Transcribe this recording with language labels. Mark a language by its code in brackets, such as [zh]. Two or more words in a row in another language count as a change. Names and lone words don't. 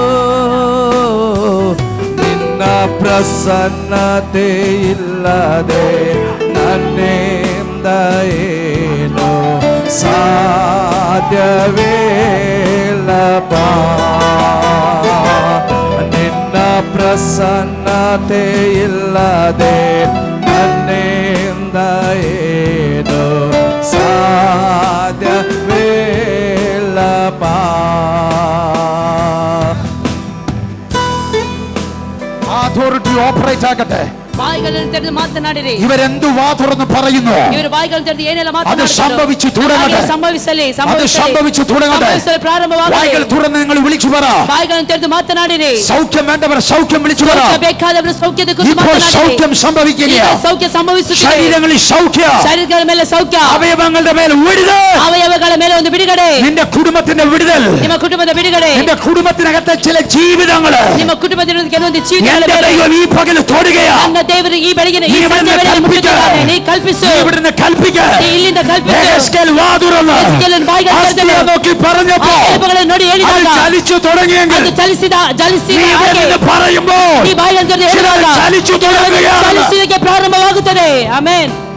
[kn] ನಿನ್ನ ಪ್ರಸನ್ನತೆ ಇಲ್ಲದೆ ನನ್ನಿಂದ ಏನು ಸಾಧ್ಯವಿಲ್ಲಪ್ಪ. ನಿನ್ನ ಪ್ರಸನ್ನತೆ ಇಲ್ಲದೆ ನನ್ನಿಂದ ಏನು ಸಾಧ್ಯವಿಲ್ಲಪ್ಪ. [ml] അതോറിറ്റി ഓപ്പറേറ്റ് ആകട്ടെ. [kn] ಬಾಯಿಗಳನ್ನು ತೆರೆದು ಮಾತನಾಡಿರಿ. [ml] ഇവരെന്തു വാ തുറന്ന് പറയുന്നു [kn] ಇವರು ಬಾಯಿಗಳನ್ನು ತೆರೆದು ಏನೆಲ್ಲ [ml] അത് [kn] ಮಾತನಾಡುತ್ತಾರೆ [ml] സംഭവിച്ചു തുടങ്ങട്ടെ. [kn] ಸಂಭವಿಸಲಿ. [ml] അത് സംഭവിച്ചു തുടങ്ങട്ടെ. [kn] ಪ್ರಾರಂಭವಾಗಲಿ. [ml] വായ്കൾ തുറന്ന് നിങ്ങൾ വിളിച്ചു പറ. [kn] ಬಾಯಿಗಳನ್ನು ತೆರೆದು ಮಾತನಾಡಿರಿ. [ml] സൗഖ്യം വേണ്ടവർ സൗഖ്യം വിളിച്ചു പറ. [kn] ಬೇಕಾದವರು ಸೌಖ್ಯದ ಕುರಿತು [ml] ഇപ്പോൾ [kn] ಮಾತನಾಡಿರಿ. [ml] സൗഖ്യം സംഭവിക്കുകയാ. [kn] ಸೌಖ್ಯ ಸಂಭವಿಸುತ್ತಿದೆ. [ml] ശരീരങ്ങളിൽ സൗഖ്യ, [kn] ಶರೀರಗಳ ಮೇಲೆ ಸೌಖ್ಯ, [ml] അവയവങ്ങളുടെ മേൽ വിടുതൽ, [kn] ಅವಯವಗಳ ಮೇಲೆ ಒಂದು ಬಿಡುಗಡೆ, [ml] നിന്റെ കുടുംബത്തിന്റെ വിടുതൽ, [kn] ನಿಮ್ಮ ಕುಟುಂಬದ ಬಿಡುಗಡೆ, [ml] നിന്റെ കുടുംബത്തിനകത്തെ ചില ജീവിതങ്ങൾ [kn] ನಿಮ್ಮ ಕುಟುಂಬದ ಕೆಲವೊಂದು ಜೀವಿತಗಳ [ml] എന്റെ [kn] ಮೇಲೆ [ml] ദൈവം ഈ പകൽ തൊടുകയാ. [kn] ನನ್ನ ದೇವರು ಈ ಬೆಳಗಿನ ಈ [ml] നീ [kn] ಸಂಜೆ [ml] ഇവിടുന്ന് [kn] ವೇಳೆಯಲ್ಲಿ [ml] കൽപ്പിക്ക. [kn] ಮುಟ್ಟುತ್ತಾನೆ. ನೀ ಕಲ್ಪಿಸು. [ml] നീ ഇവിടുന്ന് കൽപ്പിക്ക. [kn] ನೀ ഇಲ್ಲಿಂದ ಕಲ್ಪಿಸು. [ml] എഹെസ്കേൽ വാ തുറന്ന് [kn] ಎಹೆಸ್ಕೇಲನ ಬಾಯಿಗಳನ್ನು [ml] അസ്ഥിയെ നോക്കി പറഞ്ഞപ്പോൾ [kn] ಎಲುಬುಗಳನ್ನು ನೋಡಿ [ml] അത് [kn] ಹೇಳಿದಾಗ [ml] ചലിച്ചു തുടങ്ങിയെങ്കിൽ [kn] ಅದು ಚಲಿಸಿದ [ml] നീ ഇവിടുന്ന് പറയുമ്പോൾ [kn] ನೀ ಬಾಯಿಗಳನ್ನು ತೆರೆದು ಹೇಳಿದಾಗ [ml] ചലിച്ചു തുടങ്ങുകയാണ്. [kn] ಚಲಿಸುವಿಕೆ ಪ್ರಾರಂಭವಾಗುತ್ತದೆ. ಆಮೆನ್.